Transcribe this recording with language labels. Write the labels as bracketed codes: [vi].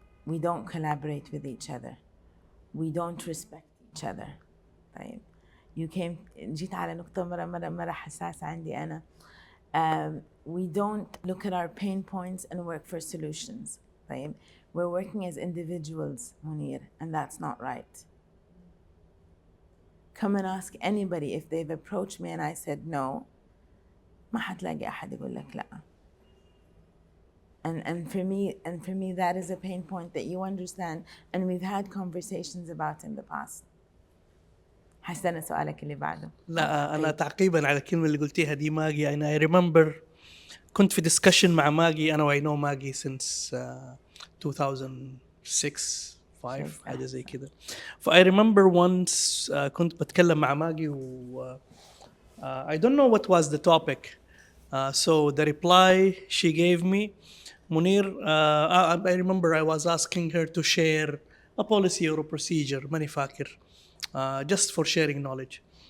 [en] We don't collaborate with each other. We don't respect each other. [ar] طيب. جيت على نقطة مرة حساسة عندي أنا. [en] We don't look at our pain points and work for solutions. [ar] طيب. [en] We're working as individuals, Munir, and that's not right. Come and ask anybody if they've approached me and I said no. [ar] ما حتلاقي أحد يقول لك لا. [en] And for me that is a pain point that you understand and we've had conversations about in the past. [ar] حسنا سؤالك اللي بعده. لا أنا تعقيبا على الكلمة اللي قلتيها دي ماجي، أنا [en] I remember [ar] كنت في discussion مع ماجي، أنا [en] I know [ar] ماجي since 2006 5 حاجة زي كده. [en] I remember once [ar] كنت بتكلم مع ماجي و [en] I don't know what was the topic. So the reply she gave me, Munir, I remember I was asking her to share a policy or a procedure, [ar] ماني فاكر, [en] just for sharing knowledge.